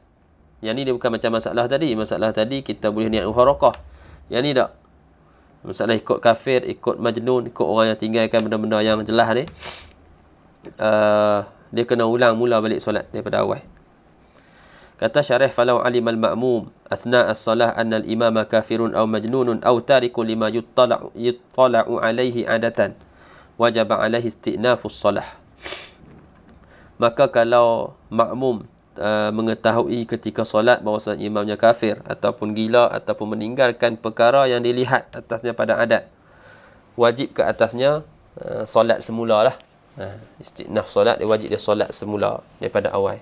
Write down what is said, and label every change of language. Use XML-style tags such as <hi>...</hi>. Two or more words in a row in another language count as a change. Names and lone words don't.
<ms>Yang ni dia bukan macam masalah tadi. Masalah tadi kita boleh niat mufarakah. Yang ni tak. Masalah ikut kafir, ikut majnun, ikut orang yang tinggalkan benda-benda yang jelas ni, dia kena ulang mula balik solat daripada awal. Kata syarih,</ms> <ar>فلو علم المأموم أثناء الصلاة أن الإمام كافر أو مجنون أو تارك لما يطلع عليه عادة وجب عليه استئناف الصلاة.</ar> <ms>Maka kalau makmum mengetahui ketika solat bahawa imamnya kafir ataupun gila ataupun meninggalkan perkara yang dilihat atasnya pada adat, wajib ke atasnya solat semula lah. Istinaf solat, dia wajib dia solat semula daripada awal.</ms>